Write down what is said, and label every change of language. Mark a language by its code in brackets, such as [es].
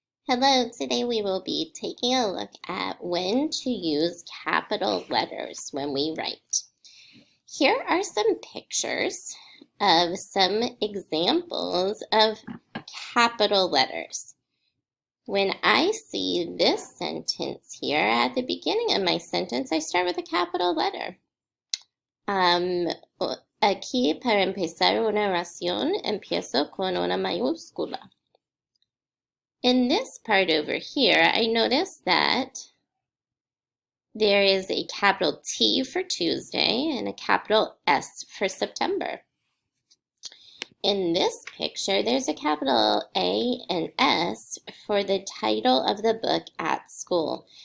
[en] Hello, today we will be taking a look at when to use capital letters when we write. Here are some pictures of some examples of capital letters. When I see this sentence here, at the beginning of my sentence, I start with a capital letter. [es] Aquí para empezar una oración, empiezo con una mayúscula. [en] In this part over here, I notice that there is a capital T for Tuesday and a capital S for September. In this picture, there's a capital A and S for the title of the book at school.